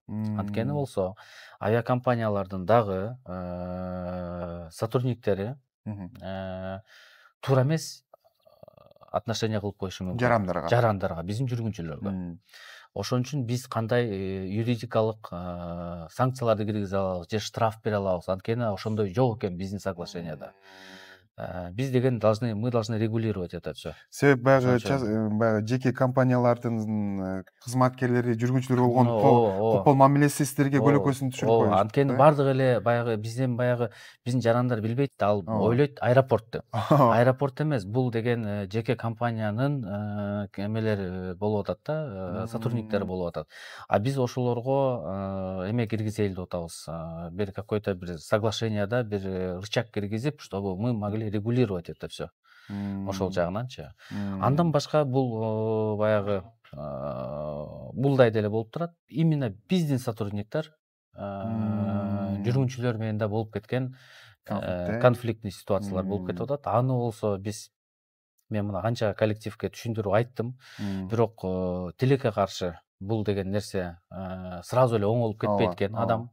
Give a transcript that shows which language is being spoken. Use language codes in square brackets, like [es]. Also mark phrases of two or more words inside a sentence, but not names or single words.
[ky] Анткени болсо авиакомпаниялардын дагы сотрудниктери туура эмес отношение кылып коюшу мүмкүн. Жарандарга, биздин жүргүнчүлөргө. Ошон үчүн биз кандай юридикалык санкцияларды киргизе алабыз же штраф бере алабыз? Анткени ошондой жок экен биздин соглашенияда. [ru] Биз деген мы должны регулировать это все. [ky] Себеп баягы жеке компаниялардын кызматкерлери, жүргүнчүлөр болгон копол мамилеси сиздерге көлөкөсүн түшүрүп коюш. Анткени бардыгы эле баягы биздин жарандар билбейт да, ал ойлойт аэропортту. Аэропорт эмес, бул деген жеке компаниянын эмелери болуп атат да, сотрудниктери болуп атат. А биз ошолорго эме киргизели деп атабыз. Бир какой-то бир соглашенияда бир рычаг киргизип, [ru] чтобы мы могли регулировать это все. [ky] ошол жагынанчы. Андан башка бул баягы булдай деле болуп турат. Именно бизнес сотрудниктер жүргүнчүлөр менен да болуп кеткен конфликтный ситуациялар болуп кетип атат. Аны болсо мен мына канча коллективге түшүндүрүп айттым, бирок тилекке каршы бул деген нерсе сразу эле оңолуп кетпейт экен адам.